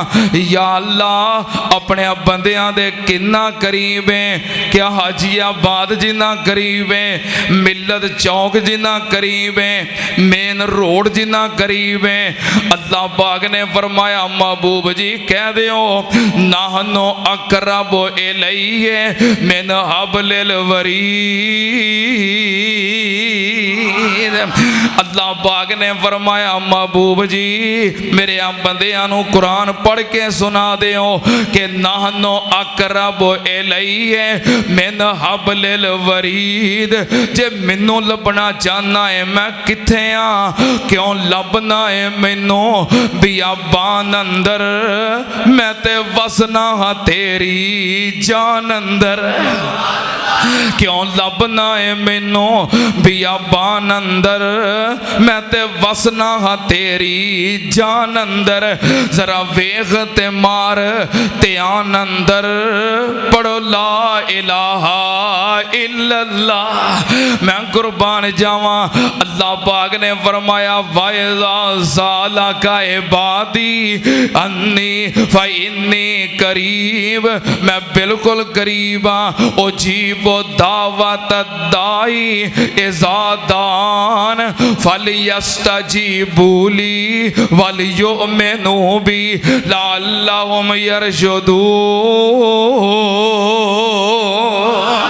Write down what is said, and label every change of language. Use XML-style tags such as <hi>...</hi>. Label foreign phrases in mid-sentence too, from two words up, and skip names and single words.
<pa>یا اللہ اپنے بندیاں دے کنا قریب ہے، کیا حاجی آباد جنا قریب ہے، ملت چوک جنا قریب ہے,</pa> <en>main road</en> <pa>جنا قریب ہے. اللہ پاک نے فرمایا محبوب جی کہہ دیو</pa> <ar>نحن أقرب إليه من حبل الوريد.</ar> <pa>اللہ پاک نے فرمایا محبوب جی میرے بندیاں نوں قرآن پڑھ کے سنا دیو کہ</pa> <ar>نحن أقرب إليه من حبل الوريد.</ar> <pa>جے مینوں لبھنا چاہنا ہے میں کتھے ہاں، کیوں لبھنا ہے مینوں بیابان اندر، میں تے وسنا ہاں تیری جان اندر. کیوں لبھنا ہے مینوں بیابان اندر، میں تے وسنا ہاں تیری جان اندر. ذرا ویکھ تے مار دھیان اندر، پڑھو</pa> <ar>لا إله إلا الله.</ar> <pa>میں قربان جاواں. اللہ پاک نے فرمایا</pa> <ar>وإذا سألك عبادي عني فإني قريب,</ar> <pa>میں بالکل قریب ہاں.</pa> <ar>أجيب دعوة الداع إذا دعان فليستجيبوا لي وليؤمنوا بي لعلهم يرشدون.</ar>